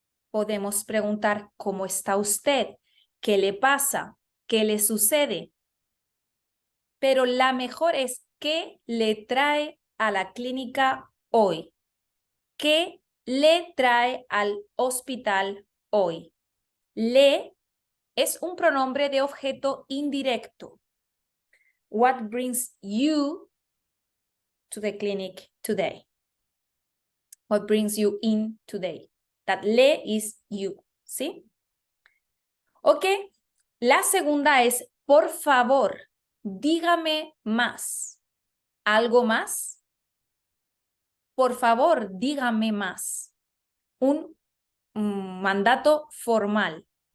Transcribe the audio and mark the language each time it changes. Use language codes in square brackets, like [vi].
[es] Podemos preguntar, ¿cómo está usted? ¿Qué le pasa? ¿Qué le sucede? Pero la mejor es, ¿qué le trae a la clínica hoy? ¿Qué le trae al hospital hoy? Le es un pronombre de objeto indirecto. [en] What brings you to the clinic today? What brings you in today? That le is you, ¿sí? [es] Ok, la segunda es, por favor, dígame más. ¿Algo más? Por favor, dígame más. Un mandato formal.